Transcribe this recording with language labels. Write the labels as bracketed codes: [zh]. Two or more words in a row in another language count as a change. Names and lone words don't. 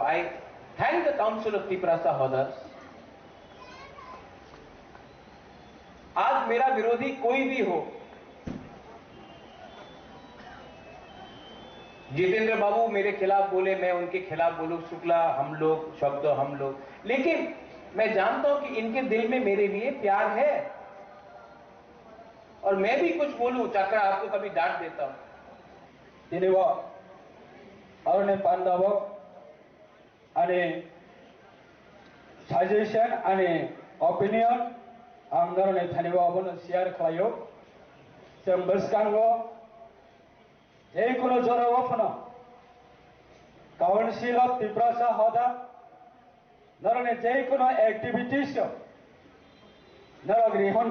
[en] I thank the Council of Tiprasa Hoders. [hi] आज मेरा विरोधी कोई भी हो, जितेंद्र बाबू मेरे खिलाफ बोले, मैं उनके खिलाफ बोलूं, शुक्ला हम लोग, शब्द हम लोग, लेकिन मैं जानता हूं कि इनके दिल में मेरे लिए प्यार है। और मैं भी कुछ बोलूं, चाचा आपको कभी डांट देता हूं। [trp] दिनेवा अरने पांडावो अने सजेशन अने ओपिनियन आं नरने थानिवा अबनो शेयर खालायो। जों बसकांगो जेकुनो जरावो फनो काउंसिल ऑफ तिपरासा हदा नरने जेकुनो एक्टिविटीज नरग रिहन